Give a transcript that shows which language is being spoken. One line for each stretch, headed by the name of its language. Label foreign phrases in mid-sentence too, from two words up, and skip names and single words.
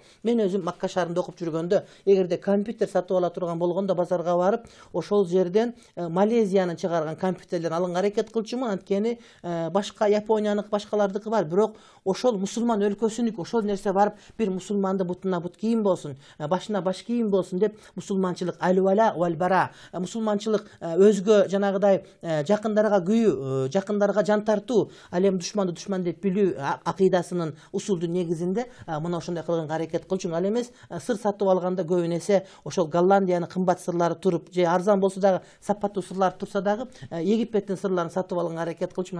Kyrgyz: Мен өзүм Макка шаарында окуп жүргөндө, эгерде компьютер сатып ала турган болгондо базарга барып, ошол жерден Малезиянын чыгарган компьютерлерин алганга аракет кылчумун. Анткени башка Японияныкы, башкалардыкы бар, бирок ошол мусулман өлкөсүнүк, ошол нерсе барып бир мусулманды бутуна бут кийим болсун, башына баш кийим болсун деп мусулманчылык
Arabic: الولاء والبراء,
Kyrgyz: мусулманчылык өзгө жанагыдай жакындарга күйүү, жакындарга жан тартуу, ал эми душманды душман деп билүү акыйдасынын усулдун негизинде мына ошондой кылганга аракет кылчумун. Ал эмес сыр сатып алганда көбүнесе ошол Голландиянын кымбат сырлары туруп, же арзан болсо дагы сапаттуу сырлар турса дагы Египеттин сырларын сатып алганга аракет кылчумун.